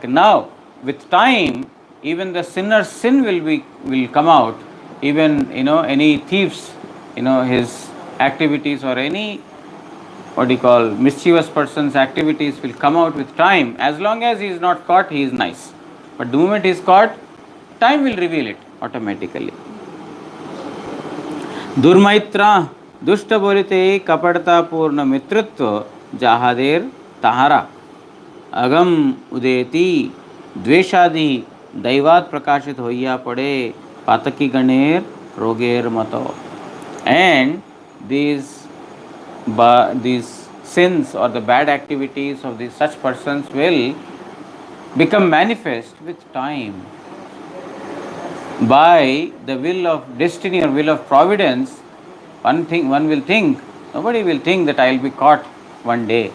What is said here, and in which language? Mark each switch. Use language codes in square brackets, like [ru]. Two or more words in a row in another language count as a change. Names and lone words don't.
[en] Now, with time, even the sinner's sin will come out, Even, any thieves, his activities, or any, what do you call, mischievous person's activities will come out with time. As long as he is not caught, he is nice. But the moment he is caught, time will reveal it automatically. [bn] দুর্মৈত্রা দুষ্ট বলিতে কপটতা পূর্ণ মিত্রত্ব যাহাদের তাহারা অগম উদেতি দ্বেষাদি দৈবাৎ প্রকাশিত হইয়া পড়ে পাতকী গণের রোগের মতো. [en] And these sins or the bad activities of these such persons will become manifest with time. By the will of destiny or will of providence, one will think, nobody will think that I will be caught one day.